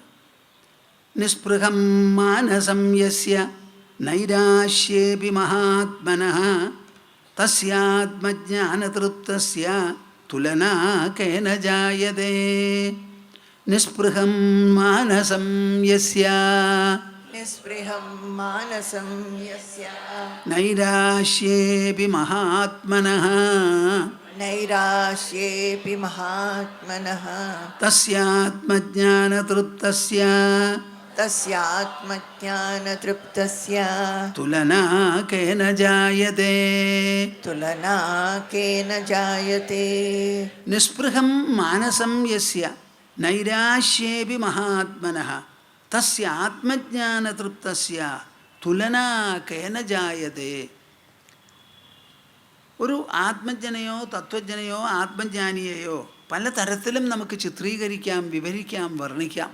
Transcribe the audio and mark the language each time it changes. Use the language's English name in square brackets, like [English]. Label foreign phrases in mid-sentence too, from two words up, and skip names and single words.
[Sanskrit] നിസ്പൃഹം മാനസം യസ്യ നൈരാശ്യേപി മഹാത്മനഃ തസ്യാത്മജ്ഞാനതൃപ്തസ്യ തുലനാ കേന ജായതേ. നിസ്പൃഹം മാനസം യസ്യ निःस्पृहं मानसं यस्य നൈരാശ്യേപി മഹാത്മനഃ नैराश्येऽपि महात्मनः തസ്യാത്മജ്ഞാനതൃപ്തസ്യ तस्यात्मज्ञानतृप्तस्य തുലനാ കേന ജായതേ. तुलना केन जायते. നിസ്പൃഹം മാനസം യസ്യ നൈരാശ്യേപി മഹാത്മനഃ തസ്യ ആത്മജ്ഞാനതൃപ്തസ്യ തുലനാ കേന ജായതേ. [Malayalam] ഒരു ആത്മജ്ഞനെയോ തത്വജ്ഞനെയോ ആത്മജ്ഞാനിയെയോ പലതരത്തിലും നമുക്ക് ചിത്രീകരിക്കാം, വിവരിക്കാം, വർണ്ണിക്കാം.